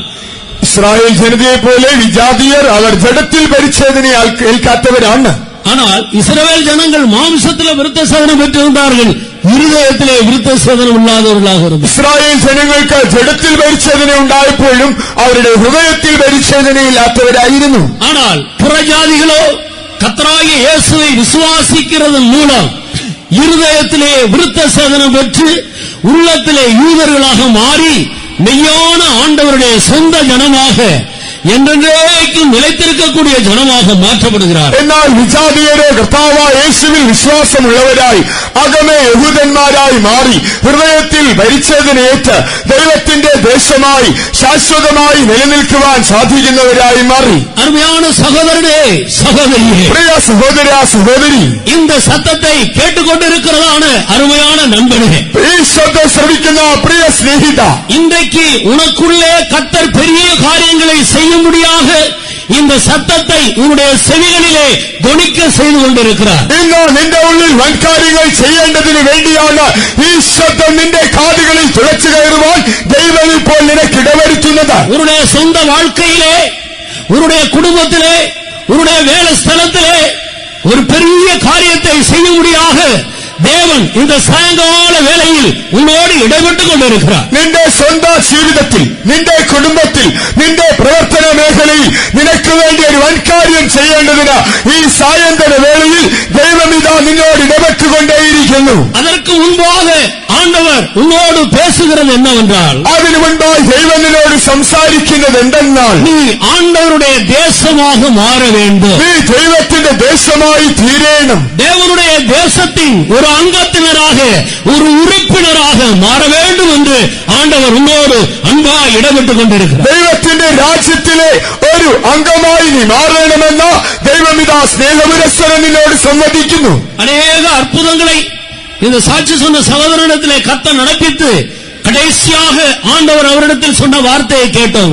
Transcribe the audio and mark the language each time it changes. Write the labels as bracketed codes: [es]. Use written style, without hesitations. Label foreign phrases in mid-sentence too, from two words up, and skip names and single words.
[ml] ഇസ്രായേൽ ജനതയെ പോലെ വിജാതിയർ അവർ ജഡത്തിൽ പരിച്ഛേദന ഏൽക്കാത്തവരാണ്. [ta] ஆனால் இஸ்ரவேல் ஜனங்கள் மாம்சத்தில் விருத்த சேதனம் பெற்றிருந்தார்கள், இருதயத்திலே விருத்த சேதனம் இல்லாதவர்களாக இருந்தார். [ml] ഇസ്രായേൽ ജനങ്ങൾക്ക് ജഡത്തിൽ പരിച്ഛേദന ഉണ്ടായപ്പോഴും അവരുടെ ഹൃദയത്തിൽ പരിച്ഛേദനയില്ലാത്തവരായിരുന്നു. [ta] ஆனால் புறஜாதிகளோ கர்த்தராகிய இயேசுவை விசுவாசிக்கிறதன் மூலம் இருதயத்திலே விருத்த சேதனம் பெற்று உள்ளத்திலே யூதர்களாக மாறி மெய்யான ஆண்டவருடைய சொந்த ஜனமாக என்றென்றைக்கும் நிலைத்திருக்கக்கூடிய ஜனமாக மாற்றப்படுகிறார். [ml] എന്നാൽ വിജാതിയരെ കർത്താവായ യേശുവിൽ വിശ്വാസമുള്ളവരായി അകമേ യഹൂദന്മാരായി മാറി ഹൃദയത്തിൽ പരിച്ഛേദനയേറ്റ് ദൈവത്തിന്റെ ദേശമായി ശാശ്വതമായി നിലനിൽക്കുവാൻ സാധിക്കുന്നവരായി മാറി. [ta] அருமையான சகோதரனே, சகோதரியே, [ml] പ്രിയ സഹോദര സഹോദരി, [ta] இந்த சத்தத்தை கேட்டுக்கொண்டிருக்கிறதான அருமையான நண்பனே, [ml] ഈ ശബ്ദം ശ്രവിക്കുന്ന പ്രിയ സ്നേഹിത, [ta] இன்றைக்கு உனக்குள்ளே கர்த்தர் பெரிய காரியங்களை செய்யும்படியாக இந்த சத்தத்தை உன்னுடைய செவிகளிலே தொனிக்க செய்து கொண்டிருக்கிறார். [ml] ഇന്ന് നിന്റെ ഉള്ളിൽ വൻകാര്യങ്ങൾ ചെയ്യേണ്ടതിന് വേണ്ടിയാണ് ഈ ശബ്ദം നിന്റെ കാതുകളിൽ തുളച്ചു കയറുവാൻ ദൈവം ഇപ്പോൾ നിനക്ക് ഇടവരുത്തുന്നത്. [ta] உன்னுடைய சொந்த வாழ்க்கையிலே, உன்னுடைய குடும்பத்திலே, உன்னுடைய வேலை ஸ்தலத்திலே ஒரு பெரிய காரியத்தை செய்யும்படியாக தேவன் இந்த சாயங்கால வேளையில் உன்னோடு இடைப்பட்டுக் கொண்டிருக்கிறார். [ml] നിന്റെ സ്വന്തം ജീവിതത്തിൽ, നിന്റെ കുടുംബത്തിൽ, നിന്റെ പ്രവർത്തന മേഖലയിൽ നിനക്ക് വേണ്ടി ഒരു വൻകാര്യം ചെയ്യേണ്ടതിന് ഈ സായന്തന വേളയിൽ ദൈവം ഇതാ നിന്നോട് ഇടപെട്ടുകൊണ്ടേയിരിക്കുന്നു. [ta] அதற்கு முன்பாக ஆண்டவர் உன்னோடு பேசுகிறது என்னவென்றால், [ml] അതിനു മുൻപായി ദൈവം നിന്നോട് സംസാരിക്കുന്നത് എന്തെന്നാൽ, [ta] நீ ஆண்டவருடைய தேசமாக மாற வேண்டும். [ml] നീ ദൈവത്തിന്റെ ദേശമായി തീരേണം. [ta] தேவனுடைய தேசத்தின் ஒரு அங்கத்தினராக, ஒரு உறுப்பினராக மாற வேண்டும் என்று ஆண்டவர் உன்னோடு அன்பாய் இடப்பட்டுக் கொண்டிருக்கிறார். [ml] ദൈവത്തിന്റെ രാജ്യത്തിലെ ഒരു അംഗമായി നീ മാറണമെന്ന് ദൈവം ഇതാ സ്നേഹപുരസ്സരം നിന്നോട് സമ്മതിക്കുന്നു. [ta] அநேக அற்புதங்களை இந்த சாட்சி சொன்ன சகோதரனிடத்திலே கர்த்தர் நடப்பித்து கடைசியாக ஆண்டவர் அவரிடத்தில் சொன்ன வார்த்தையை கேட்டோம்.